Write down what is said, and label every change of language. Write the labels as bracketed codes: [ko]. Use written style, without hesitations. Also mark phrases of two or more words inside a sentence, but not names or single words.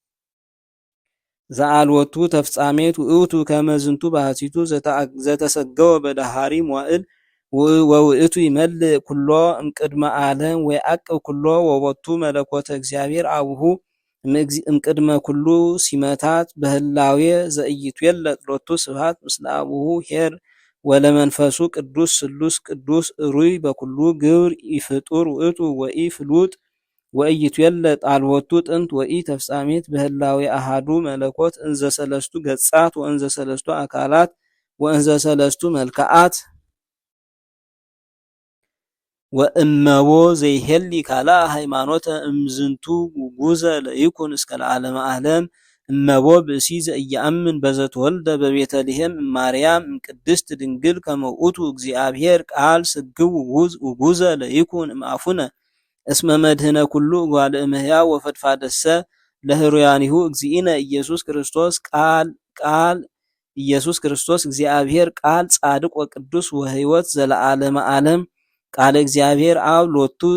[gez] ዘአልወቱ ተፍጻሜት ውእቱ ከመ ዝንቱ ባህቲቱ ዘተሰገወ በዳሃሪ መዋዕል ወውእቱ ይመልእ ኩሎ እምቅድመ ዓለም ወይዐቅብ ኩሎ ወቦቱ መለኮተ እግዚአብሔር አቡሁ እምቅድመ ኩሉ ሲመታት በህላዌ ዘኢይትዌለጥ ሎቱ ስብሐት ምስለ አቡሁ ኄር ወለመንፈሱ ቅዱስ ስሉስ ቅዱስ እሩይ በኩሉ ግብር ኢፍጡር ውእቱ ወኢፍሉጥ ወኢይትዌለጥ አልቦቱ ጥንት ወኢተፍጻሜት በህላዌ አሐዱ መለኮት እንዘ ሰለስቱ ገጻት ወእንዘ ሰለስቱ አካላት ወእንዘ ሰለስቱ መልክዓት ወእመቦ ዘይሄሊ ካልአ ሃይማኖተ እምዝንቱ ጉጉዘ ለይኩን እስከ ለዓለመ ዓለም እመቦ ብእሲ ዘኢየአምን በዘተወልደ በቤተልሔም እማርያም እምቅድስት ድንግል ከመ ውእቱ እግዚአብሔር ቃል ስግው ውጉዘ ለይኩን እምአፉነ እስመ መድህነ ኩሉ እጓለ እምሕያው ወፈድፋደሰ ለህሩያኒሁ እግዚእነ ኢየሱስ ክርስቶስ ቃል ኢየሱስ ክርስቶስ እግዚአብሔር ቃል ጻድቅ ወቅዱስ ወሕይወት ዘለዓለመ ዓለም ቃለ እግዚአብሔር አብ ሎቱ